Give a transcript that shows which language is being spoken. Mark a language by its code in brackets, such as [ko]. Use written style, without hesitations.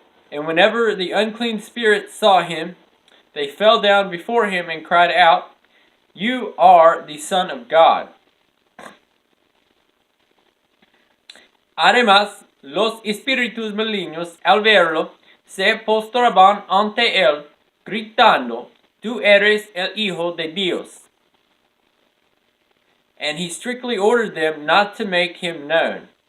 [en] And whenever the unclean spirits saw him, they fell down before him and cried out, "You are the Son of God." [es] Además, los espíritus malignos, al verlo, se postraban ante él, gritando, tú eres el Hijo de Dios. [en] And he strictly ordered them not to make him known.